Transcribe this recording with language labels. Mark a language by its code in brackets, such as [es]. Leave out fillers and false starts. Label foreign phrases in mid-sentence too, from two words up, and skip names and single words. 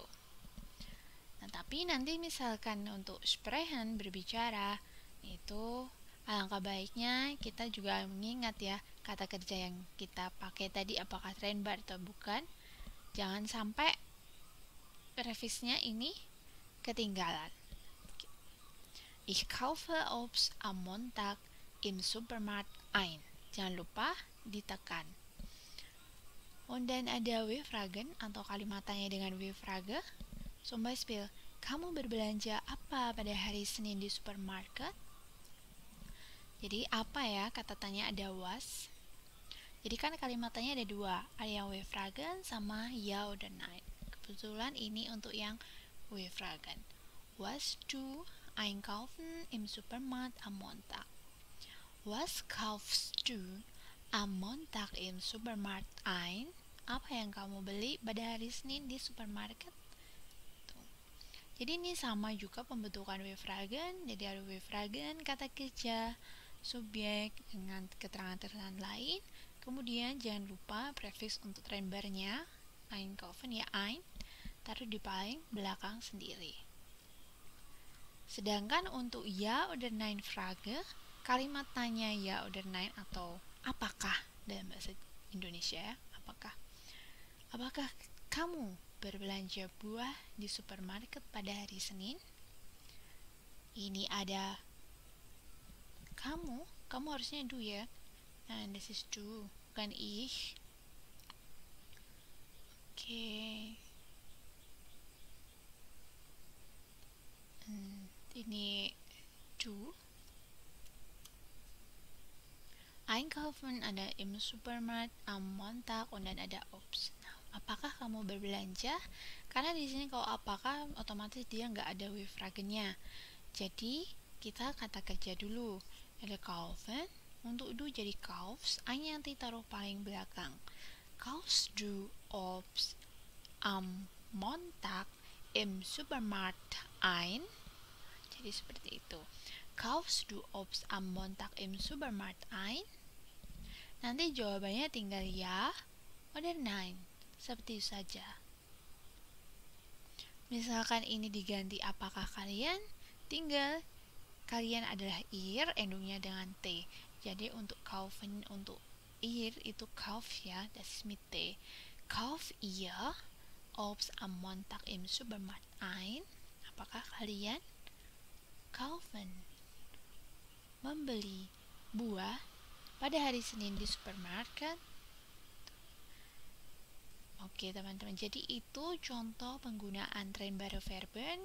[id] Nah, tapi nanti misalkan untuk sprechen, berbicara, itu alangkah baiknya kita juga mengingat ya kata kerja yang kita pakai tadi apakah trennbar atau bukan. Jangan sampai revisnya ini ketinggalan. [de] Ich kaufe Obst am Montag im Supermarkt ein. [id] Jangan lupa ditekan. [de] Und dann [id] ada W-Fragen atau kalimat tanya dengan W-Frage. [de] Zum Beispiel, [id] kamu berbelanja apa pada hari Senin di supermarket? Jadi apa ya, kata tanya ada was. Jadi kan kalimat tanya ada dua, ada yang W-Fragen sama [de] ja oder nein. [id] Kebetulan ini untuk yang W-Fragen. [de] Was du einkaufen im Supermarkt am Montag? Was kaufst du am Montag im Supermarkt ein? [id] Apa yang kamu beli pada hari Senin di supermarket? Jadi ini sama juga pembentukan W-Fragen. Jadi ada W-Fragen, kata kerja, subjek dengan keterangan-keterangan lain. Kemudian jangan lupa prefix untuk trennbarnya, einkaufen ya ein, taruh di paling belakang sendiri. Sedangkan untuk [de] ja oder nein Frage, [id] kalimat tanya [de] ja oder nein [id] atau apakah dalam bahasa Indonesia ya, apakah kamu berbelanja buah di supermarket pada hari Senin? Ini ada kamu harusnya du ya. Nah, [en] this is du, [id] bukan ich. Oke. Ini du. [de] Einkaufen ada im Supermarkt am Montag und dann ada Obst. [id] Nah, apakah kamu berbelanja? Karena di sini kalau apakah otomatis dia nggak ada W-Fragennya. Jadi kita kata kerja dulu. Ada kaufen, untuk du jadi kaufs, I-nya nanti taruh paling belakang. [de] Kaufst du Obst am Montag im Supermarkt ein? [id] Jadi seperti itu. [de] Kaufst du Obst am Montag im Supermarkt ein? [id] Nanti jawabannya tinggal [de] ya oder nein. [id] Seperti itu saja. Misalkan ini diganti apakah kalian, tinggal kalian adalah ir, endungnya dengan t. Jadi untuk kaufen, untuk ir itu kauf ya, [de] das ist mit t. Kauf ihr Obst am Montag im Supermarkt ein? [id] Apakah kalian kaufen, membeli buah pada hari Senin di supermarket? Oke teman-teman, jadi itu contoh penggunaan [de] trennbare Verben.